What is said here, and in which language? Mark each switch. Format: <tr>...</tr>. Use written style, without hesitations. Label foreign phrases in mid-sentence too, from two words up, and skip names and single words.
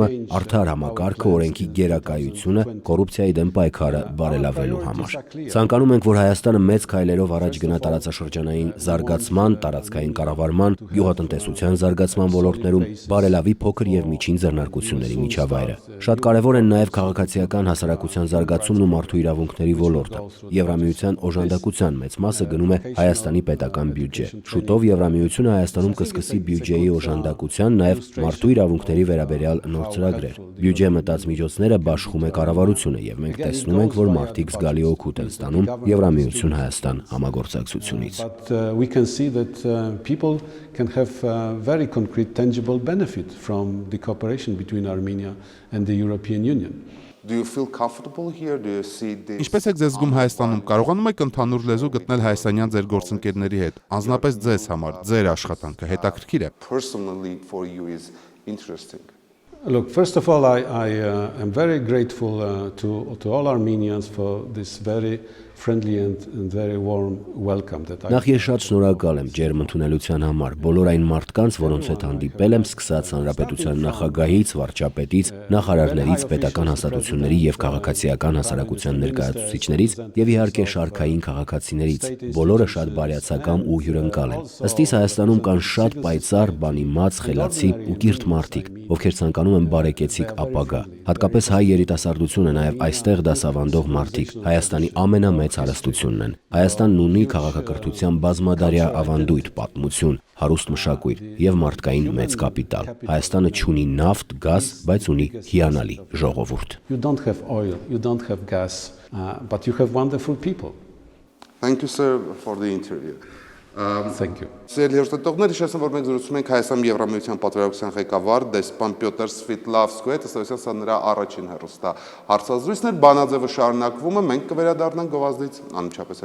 <hy>արդար համակարգը, օրենքի գերակայությունը, կոռուպցիայի դեմ պայքարը բարելավելու համար։ Ցանկանում ենք, որ Հայաստանը մեծ քայլերով առաջ գնա տարածաշրջանային զարգացման, տարածքային կառավարման, գյուղատնտեսության զարգացման ոլորտներում, բարելավի փոքր եւ միջին ձեռնարկությունների միջավայրը։ Շատ կարեւոր են նաեւ քաղաքացիական հասարակության զարգացումն ու մարդու իրավունքների ոլորտը։ Եվրամիության օժանդակության մեծ մասը գնում է Հայաստանի պետական բյուջե։ Շուտով Եվրամիությունը Հայաստանում կսկսի բյուջեի բյուջեի օժանդակության, նաև մարդու իրավունքների վերաբերյալ նոր ծրագրեր։ Բյուջե մտած միջոցները բաշխում է կառավարությունը եւ մենք տեսնում ենք, որ մարդիկ զգալի օգուտ են ստանում Եվրամիություն-Հայաստան համագործակցությունից։</hy> <en>We can see that people can have very concrete, tangible benefit from the cooperation between Armenia and the European Union. Do you feel comfortable here? Do you see this?</en> <hy>Ինչպես եք ձեզ զգում Հայաստանում, կարողանում եք ընդհանուր լեզու գտնել հայաստանյան ձեր գործընկերների հետ, անձնապես ձեզ համար, ձեր աշխատանքը հետաքրքիր է։</hy> <en>Personally for you is interesting. Look, first of all, I am very grateful to all Armenians for this very friendly and very warm welcome that I.</en> <hy>Նախ ես շատ շնորհակալ եմ ջերմ ընդունելության համար բոլոր այն մարդկանց, որոնց հետ հանդիպել եմ, սկսած հանրապետության նախագահից, վարչապետից, նախարարներից, պետական հաստատությունների եւ քաղաքացիական հասարակության ներկայացուցիչներից եւ իհարկե շարքային քաղաքացիներից։ Բոլորը շատ բարյացակամ ու հյուրընկալ են։ Ըստ իս Հայաստանում կան շատ պայծառ, բանիմաց, խելացի ու կիրթ մարդիկ, ովքեր ցանկանում են բարեկեցիկ ապագա։ Հատկապես հայ երիտասարդությունը, նաեւ այստեղ դասավանդող մարդիկ Հայաստանի ամենամեծ հարստությունն են։ Հայաստանն ունի քաղաքակրթության բազմադարյա ավանդույթ, պատմություն, հարուստ մշակույթ եւ մարդկային մեծ կապիտալ։ Հայաստանը չունի նավթ, գազ, բայց ունի հիանալի ժողովուրդ։</hy> <en>You don't have oil, you don't have gas, but you have wonderful people. Thank you sir for the interview. Thank you.</en> <hy>Սիրելի հերոստատողներ, հիշեցնեմ, որ մենք զրուցում ենք Հայաստանի Եվրամիության պատվիրակության ղեկավար դեսպան Պյոտր Սվիտալսկուի հետ, ըստ սա նրա առաջին հերոստա հարցազրույցն էր, ԲԱՆԱԶԵՎ-ը շարունակվում է, մենք կվերադառնանք գովազդից անմիջապես հետո։</hy>